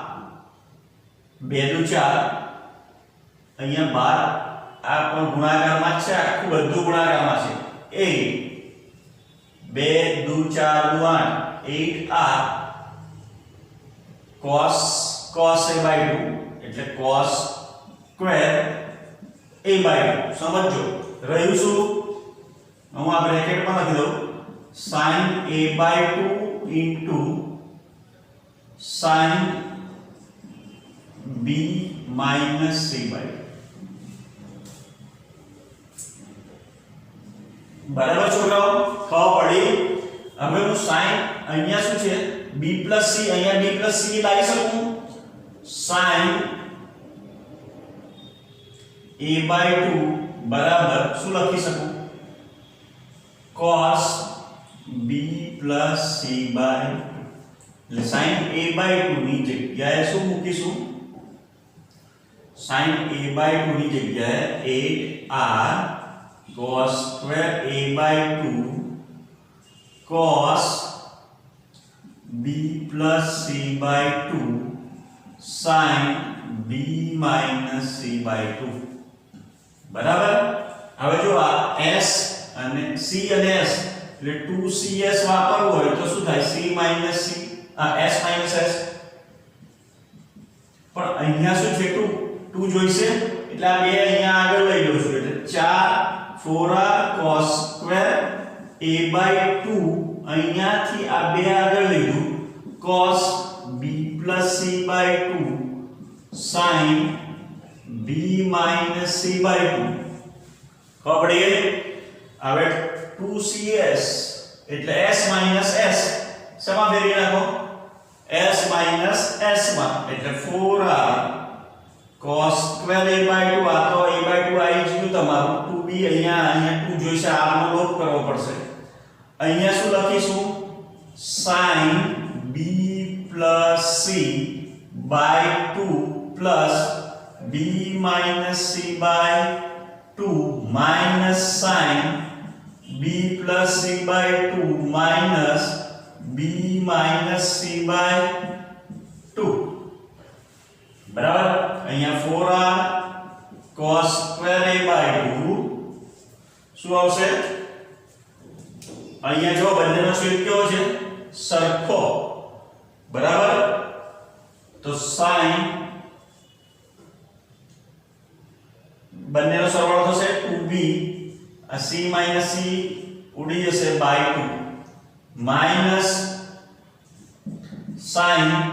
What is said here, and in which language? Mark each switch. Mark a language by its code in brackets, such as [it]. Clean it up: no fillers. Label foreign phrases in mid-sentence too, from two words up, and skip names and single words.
[gu] 2 * 4 અહીંયા 12 આ પણ ગુણાકારમાં છે આખું બધું ગુણાકારમાં છે 8 2 * 4 = 8r cos a/2 એટલે cos² a/2 સમજો રહ્યું શું હું આ બ્રેકેટમાં લખી દઉં [en] sin a/2 into sin b - c/2 [gu] બરાબર છોકરાઓ ખબર પડી હવે હું sin અહીંયા શું છે b + c અહીંયા b + c લાવી શકું sin a/2 બરાબર શું લખી શકું cos b + c/2 એટલે sin a/2 ની જગ્યાએ શું મૂકીશું sin a/2 ની જગ્યાએ 8r cos² a/2 [en] cos b + c/2 sin b minus c by 2 [gu] બરાબર. હવે જો આ s અને c અને s એટલે 2cs વાપરવું હોય તો શું થાય [en] c minus c s minus s [gu] પણ અહીંયા શું છે 2 જોઈશે એટલે આ બે અહીંયા આગળ લઈ લઉં છું એટલે [en] 4 4r cos square a by 2 [gu] અહીંયાથી આ બે આગળ લીધું [en] cos b plus c by 2 sin b minus c by [gu] 2 ખબર હવે 2cs એટલે [en] s minus s [gu] શેમાં ફેરવી નાખો [en] s minus s [gu] માં એટલે [en] 4r cos square a by 2 [gu] આ તો [en] a by 2 [gu] આવી ગયું તમારું 2b અહીંયા 2 જોઈશે r નો લોપ કરવો પડશે અહીંયા શું લખીશું [en] sin b plus c by 2 plus b minus c by 2 minus sin b plus c by 2 minus b minus c by 2 [gu] બરાબર અહીંયા [en] 4r cos square a by 2 [gu] શું આવશે અહીંયા જો બંનેનો છેદ કેવો છે સરખો બરાબર તો sin બંનેનો સરવાળો થશે 2b આ [en] c minus c [gu] ઉડી જશે [en] by 2 minus sin